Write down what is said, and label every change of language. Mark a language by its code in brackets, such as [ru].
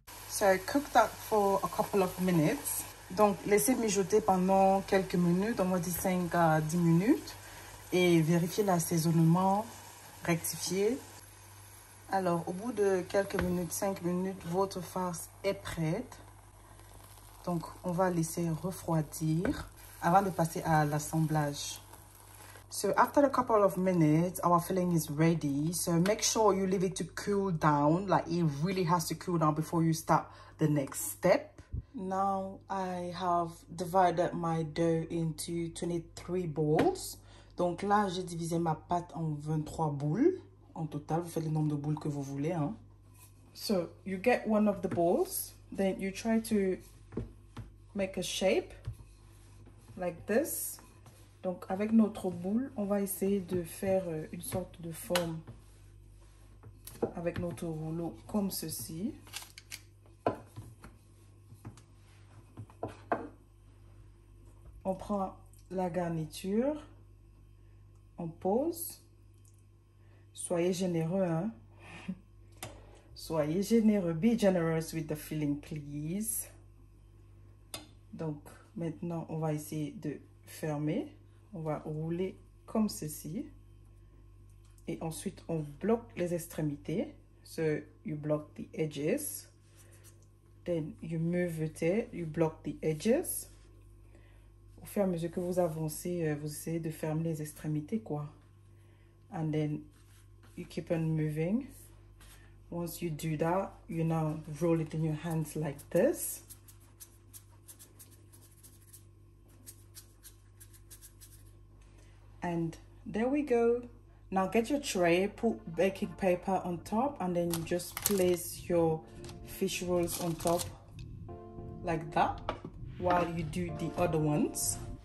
[en] So cook that for a couple of minutes. [fr] Donc, laissez mijoter pendant quelques minutes, on va dire 5 à 10 minutes. Et vérifiez l'assaisonnement, rectifier. Alors, au bout de quelques minutes, 5 minutes, votre farce est prête. Donc, on va laisser refroidir avant de passer à l'assemblage. [en] So after a couple of minutes, our filling is ready. So make sure you leave it to cool down. Like it really has to cool down before you start the next step. Now I have divided my dough into 23 balls. [fr] Donc là, j'ai divisé ma pâte en 23 boules. En total, vous faites le nombre de boules que vous voulez. Hein. [en] So you get one of the balls. Then you try to make a shape like this. [fr] Donc, avec notre boule, on va essayer de faire une sorte de forme avec notre rouleau comme ceci. On prend la garniture, on pose. Soyez généreux, hein? Soyez généreux. [en] Be generous with the filling, please. [fr] Donc, maintenant, on va essayer de fermer. On va rouler comme ceci. Et ensuite, on bloque les extrémités. [en] So, you block the edges. Then, you move it, you block the edges. [fr] Au fur et à mesure que vous avancez, vous essayez de fermer les extrémités, quoi. [en] And then, you keep on moving. Once you do that, you now roll it in your hands like this. And there we go. Now get your tray, put baking paper on top, and then you just place your fish rolls on top like that while you do the other ones.